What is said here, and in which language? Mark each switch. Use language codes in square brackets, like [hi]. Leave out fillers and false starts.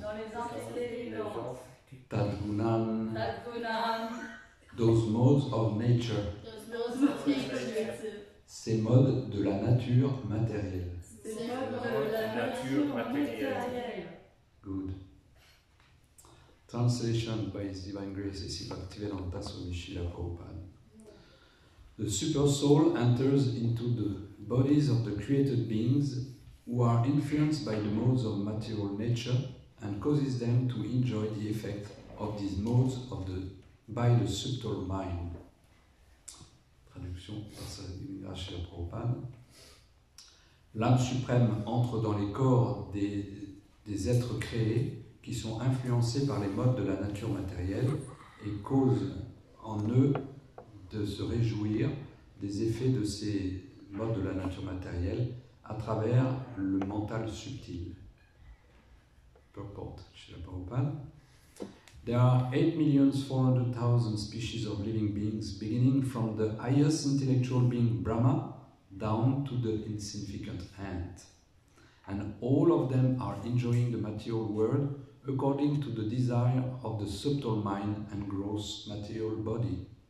[fr] dans les entités vivantes, [sa] Tadgunan, Tadgunam, [en] those modes of nature, those of nature, [fr] ces modes de la nature matérielle. ces modes de la nature matérielle. [en] Good. Translation by His Divine Grace A.C. Bhaktivedanta Swami Srila Prabhupada. The super soul enters into the bodies of the created beings who are influenced by the modes of material nature and causes them to enjoy the effect of these modes by the subtle mind. [fr] Traduction par sa Divine Grâce Srila Prabhupada. L'âme suprême entre dans les corps des êtres créés qui sont influencés par les modes de la nature matérielle et causent en eux de se réjouir des effets de ces modes de la nature matérielle à travers le mental subtil. [en] Purport, Srila Prabhupada. There are 8,400,000 species of living beings, beginning from the highest intellectual being Brahma down to the insignificant ant. And all of them are enjoying the material world according to the desire of the subtle mind and gross material body.